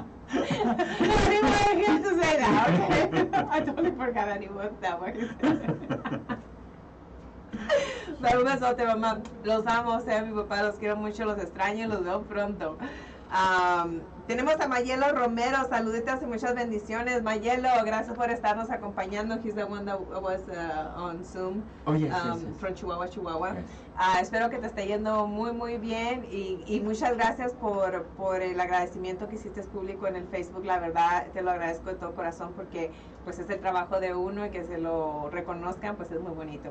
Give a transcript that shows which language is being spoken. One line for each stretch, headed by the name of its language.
English: I didn't want him to say that. Okay, I totally forgot that he was that what he said.
Spanish: Pero un besote, mamá. Los amo, mi papá, los quiero mucho, los extraño y los veo pronto. Tenemos a Mayelo Romero, saluditos y muchas bendiciones. Mayelo, gracias por estarnos acompañando.
English: He's the one that was on Zoom. Oh, yes, from Chihuahua, Chihuahua. Yes.
Spanish: Espero que te esté yendo muy, muy bien y muchas gracias por el agradecimiento que hiciste público en el Facebook. La verdad, te lo agradezco de todo corazón porque pues es el trabajo de uno y que se lo reconozcan, pues es muy bonito.